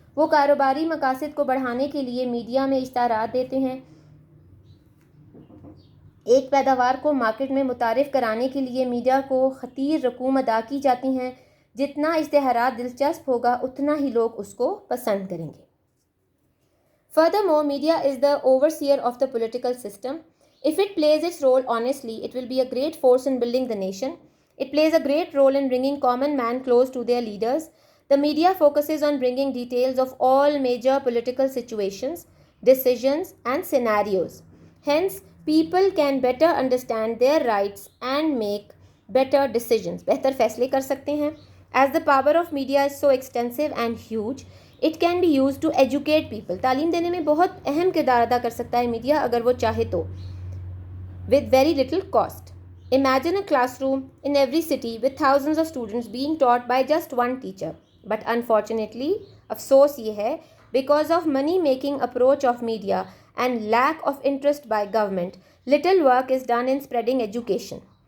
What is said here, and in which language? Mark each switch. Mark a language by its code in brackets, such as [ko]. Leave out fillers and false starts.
[ur] وہ کاروباری مقاصد کو بڑھانے کے لیے میڈیا میں اشتہارات دیتے ہیں. ایک پیداوار کو مارکیٹ میں متعارف کرانے کے لیے میڈیا کو خطیر رقوم ادا کی جاتی ہیں. جتنا اشتہارات دلچسپ ہوگا اتنا ہی لوگ اس کو پسند کریں گے. [en] Furthermore, media is the overseer of the political system. If it plays its role honestly, it will be a great force in building the nation. It plays a great role in bringing common man close to their leaders. The media focuses on bringing details of all major political situations, decisions, and scenarios. Hence, people can better understand their rights and make better decisions. [ur] بہتر فیصلے کر سکتے ہیں. [en] As the power of media is so extensive and huge, it can be used to educate people. [ur] تعلیم دینے میں بہت اہم کردار ادا کر سکتا ہے میڈیا اگر وہ چاہے تو. [en] With very little cost. Imagine a classroom in every city with thousands of students being taught by just one teacher. But unfortunately, [ur] افسوس یہ ہے, [en] because of money-making approach of media and lack of interest by government, little work is done in spreading education.